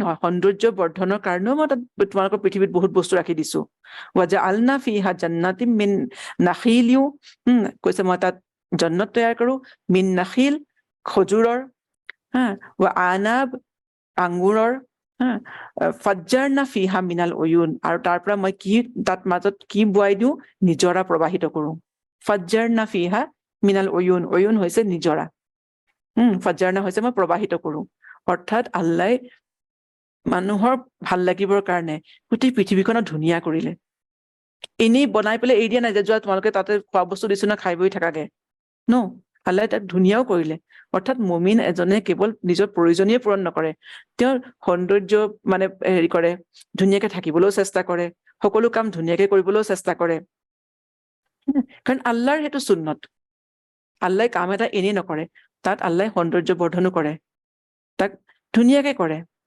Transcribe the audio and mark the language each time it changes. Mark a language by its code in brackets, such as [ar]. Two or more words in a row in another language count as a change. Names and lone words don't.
[as] নহয় সৌন্দৰ্য বৰ্ধনৰ কাৰণেও মই তাত তোমালোকৰ পৃথিৱীত বহুত বস্তু ৰাখি দিছো [ar] وجعلنا فيها جنات من نخيل [as] কৈছে মই তাত জান্নাত তৈয়াৰ কৰো [ar] من نخيل [as] খজুৰৰ [ar] وأعناب [as] আঙুৰৰ [ar] وفجرنا فيها من [as] উয়ুন আৰু তাৰ পৰা মই কি তাত মাজত কি বোৱাই দিওঁ নিজৰা প্ৰবাহিত কৰো [ar] وفجرنا فيها من العيون [as] হৈছে নিজৰা ফাজ্জাৰনা হৈছে মই প্ৰবাহিত কৰো অৰ্থাৎ আল্লাহ মানুহৰ ভাল লাগিবৰ কাৰণে গোটেই পৃথিৱীখনত ধুনীয়া কৰিলে এনেই বনাই পেলাই এৰি দিয়া নাই যে যোৱা তোমালোকে তাতে খোৱা বস্তু দিছো না খাই বৈ থাকাগে ন আল্লাহ তাক ধুনীয়াও কৰিলে অৰ্থাৎ মুমিন এজনে কেৱল নিজৰ প্ৰয়োজনীয় পূৰণ নকৰে তেওঁৰ সৌন্দৰ্য মানে হেৰি কৰে ধুনীয়াকে থাকিবলৈও চেষ্টা কৰে সকলো কাম ধুনীয়াকে কৰিবলৈও চেষ্টা কৰে কাৰণ আল্লাহৰ সেইটো সুন্নত আল্লাহ কাম এটা এনেই নকৰে তাত আল্লাহ সৌন্দৰ্য বৰ্ধনো কৰে তাক ধুনীয়াকে কৰে